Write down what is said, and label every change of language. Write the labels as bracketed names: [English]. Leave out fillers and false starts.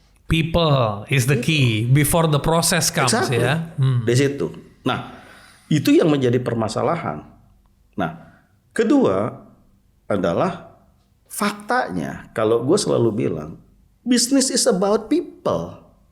[English] People is the key before the process comes. Exactly. Ya. [Indonesian] Di situ. Nah, itu yang menjadi permasalahan. Nah, kedua adalah faktanya. Kalau gue selalu bilang, [English] business is about people.